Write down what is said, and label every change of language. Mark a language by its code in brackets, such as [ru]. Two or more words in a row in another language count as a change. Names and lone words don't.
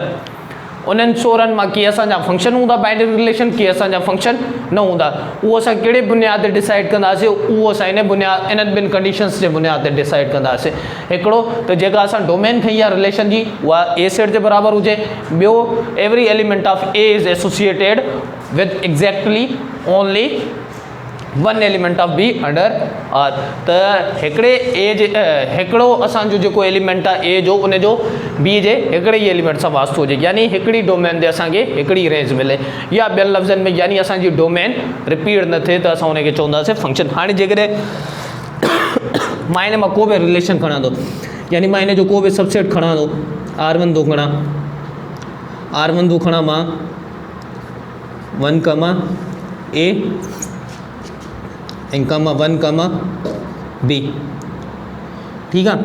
[sd] उन्हनि 16 मां कीअं असांजा फंक्शन हूंदा [en] binary relation, [sd] कीअं असांजा फंक्शन न हूंदा, उहो असां कहिड़े बुनियाद ते डिसाइड कंदासीं? उहो असां इन बुनियाद इन्हनि ॿिनि कंडीशन्स जे बुनियाद ते डिसाइड कंदासीं. हिकिड़ो त जेका असां डोमेन खई आहे रिलेशन जी उहा ए सेट जे बराबरि हुजे. [en] ॿियो every element of A is associated with exactly only one element of B under R. [sd] त हिकिड़े ए जे हिकिड़ो असांजो जेको एलिमेंट आहे ए जो उन जो बी जे हिकिड़े ई एलिमेंट सां वास्तो हुजे, यानी हिकिड़ी डोमेन ते असांखे हिकिड़ी रेंज मिले, या ॿियनि लफ़्ज़नि में यानी असांजी डोमेन रिपीट न थिए त असां हुनखे चवंदासीं फंक्शन। हाणे जेकॾहिं मां हिन मां को बि रिलेशन खणां थो, यानी मां हिन जो को बि सबसेट खणां थो, R1 थो खणां, R1 थो खणां मां 1 कमा ए ऐं कमा 1 कमा बी, ठीकु आहे।